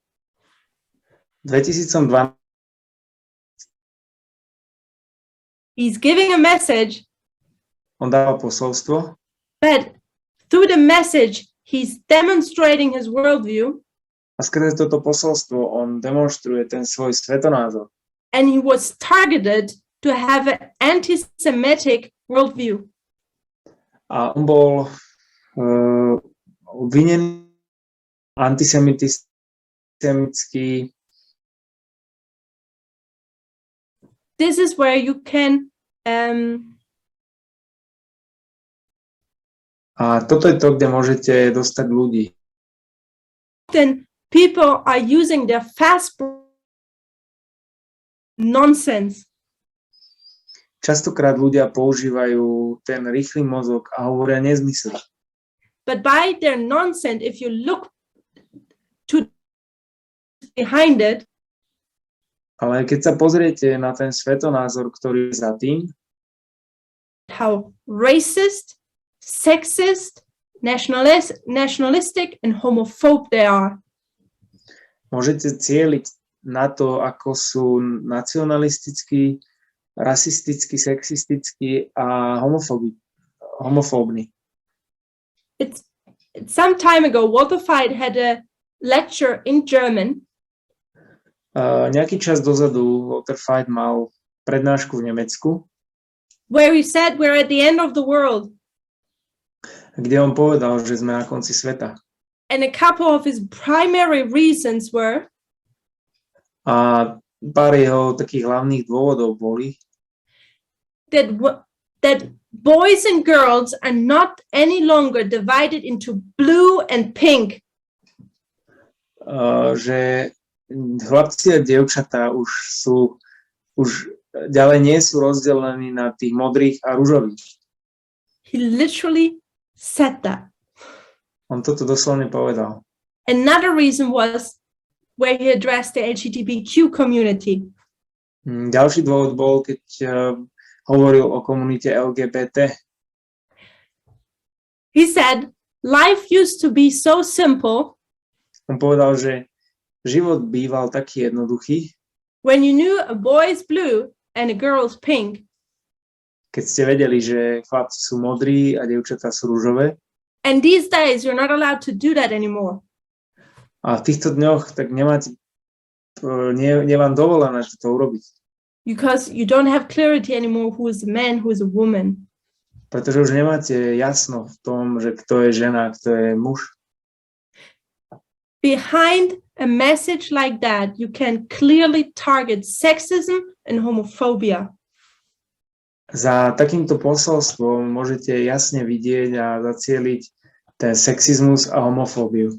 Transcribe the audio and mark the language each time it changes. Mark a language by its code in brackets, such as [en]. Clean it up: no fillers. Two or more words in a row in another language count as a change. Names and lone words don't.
[en] 2012 he's giving a message, [sk] on dával posolstvo, [en] but through the message, he's demonstrating his worldview, [sk] a skrze toto posolstvo on demonstruje ten svoj svetonázor. [en] and he was targeted to have an anti-Semitic worldview. [sk] A on bol obvinený antisemitický. [en] This is where you can [sk] A toto je to, kde môžete dostať ľudí. [en] then people are using their fast nonsense. [sk] Častokrát ľudia používajú ten rýchly mozog a hovoria nezmysel. [en] But by their nonsense, if you look to behind it, [sk] Ale keď sa pozriete na ten svetonázor, ktorý je za tým, [en] how racist, sexist, nationalistic, and homophobe they are. [sk] môžete cieliť na to, ako sú nacionalistickí, rasistickí, sexistickí a homofóbni. [en] It's some time ago, Walter Veith had a lecture in German, [sk] Nejaký čas dozadu Walter Veith mal prednášku v Nemecku, [en] where he said we're at the end of the world. [sk] kde on povedal, že sme na konci sveta. [en] And a couple of his primary reasons were [sk] A pár jeho takých hlavných dôvodov boli, [en] that boys and girls are not any longer divided into blue and pink. [sk] Že chlapci a dievčatá už ďalej nie sú rozdelení na tých modrých a ružových. [en] He literally said that. [sk] On toto doslovne povedal. [en] Another reason was where he addressed the LGBTQ community. [sk] Ďalší dôvod bol, keď hovoril o komunite LGBT. [en] He said, life used to be so simple [sk] On povedal, že život býval taký jednoduchý, [en] when you knew a boy is blue and a girl is pink. [sk] keď ste vedeli, že chlapci sú modrí a dievčatá sú ružové. [en] And these days, you're not allowed to do that anymore. [sk] A v týchto dňoch tak nie vám dovolené to urobiť. [en] Because you don't have clarity anymore who is a man, who is a woman. [sk] Pretože už nemáte jasno v tom, že kto je žena, kto je muž. [en] Behind a message like that, you can clearly target sexism and homophobia. [sk] Za takýmto posolstvom môžete jasne vidieť a zacieliť ten sexizmus a homofóbiu.